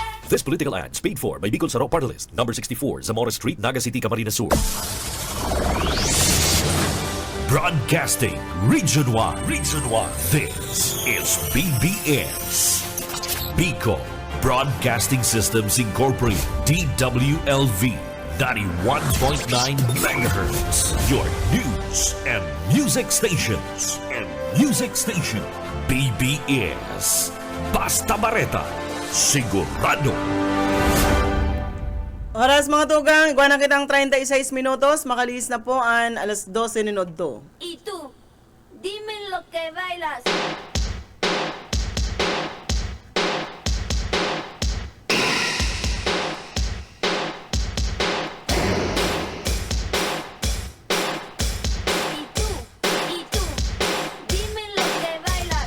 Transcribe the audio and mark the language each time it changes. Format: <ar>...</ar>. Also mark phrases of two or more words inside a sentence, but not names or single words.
<en>This political ad is paid for by Bicol Saro Party List, number 64, Zamora Street, Naga City, Camarines Sur. Broadcasting Region 1. Region 1. This is BBS. Bicol Broadcasting Systems Incorporated. DWLV. 91.9 megahertz. Your news and music stations.</en> <bik>BBS. Basta Bareta. Sigurado. Oras mga tugang, iguan na kitang 36 minutos, makalis na po ang alas 12 minuto.</bik> <es>Y tú, dime lo que bailas. Y tú, dime lo que bailas.</es>